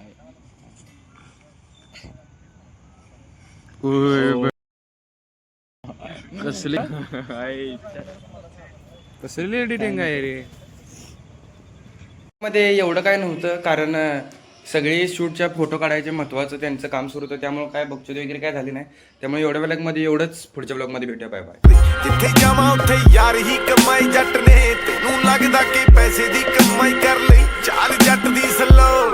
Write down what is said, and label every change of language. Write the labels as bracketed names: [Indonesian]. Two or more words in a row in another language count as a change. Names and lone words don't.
[Marathi] कसली कसली एडिटिंग आहे रे. मध्ये एवढं काय नव्हतं कारण सगळे शूटच्या फोटो काढायचे महत्वाचं त्यांचं काम सुरू होतं, त्यामुळे काय बघचोद वगैरे काय झाली नाही. त्यामुळे एवढ्या ब्लॉगमध्ये एवढंच, पुढच्या ब्लॉगमध्ये भेटूया. बाय बाय. [Punjabi] ਜਿੱਥੇ ਜਾਵਾਂ ਉੱਥੇ ਯਾਰ ਹੀ ਕਮਾਈ ਜੱਟ ਨੇ ਤੈਨੂੰ ਲੱਗਦਾ ਕਿ ਪੈਸੇ ਦੀ ਕਮਾਈ ਕਰ ਲਈ ਚਾਲ ਜੱਟ ਦੀ ਸਲੋ